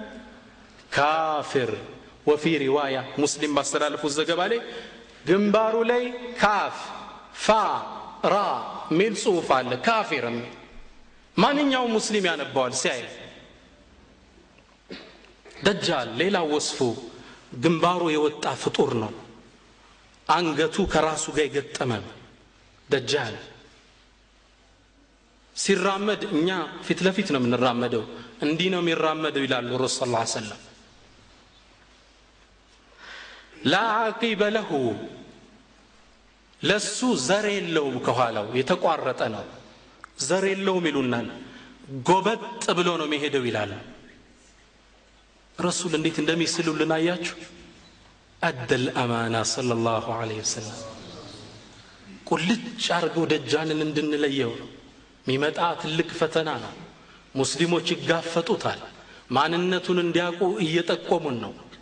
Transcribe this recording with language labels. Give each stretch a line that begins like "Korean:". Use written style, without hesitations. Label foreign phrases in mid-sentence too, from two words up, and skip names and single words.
Amharic: ካፊር
Arabic: وفي روايه مسلم
Amharic: ባስተላለፉ ዘገባ ላይ ግንባሩ ላይ ካፍ ፋ ራ ሚል ጽሁፍ አለ ካፊር ማንኛውም ሙስሊም ያነበዋል ሲያይ ደጃል ሌላ ወስፉ ግንባሩ የወጣ ፍጡር ነው አንገቱ ከራሱ ጋር የገጠመ ደጃል ሲራመድ እኛ ፊት ለፊት ነው የምንራመደው እንዲህ ነው የሚራመደው ይላሉ ረሱል
Arabic: صلى الله عليه وسلم لا عقب له
Amharic: ለሱ ዘር የለውም ከኋላው የተቋረጠ ነው ዘር የለውም ይሉናል ጎበጥ ብሎ ነው የሚሄደው ይላል ረሱል እንዴት እንደሚስሉልን አያችሁ አደል አማና
Arabic: صلى الله عليه وسلم
Amharic: ቁልጭ አርገው ደጃልን እንድንለየው ሚመጣ ትልቅ ፈተና ነው ሙስሊሞች ይጋፈጡታል ማንነቱን እንዲያውቁ እየጠቆሙን ነው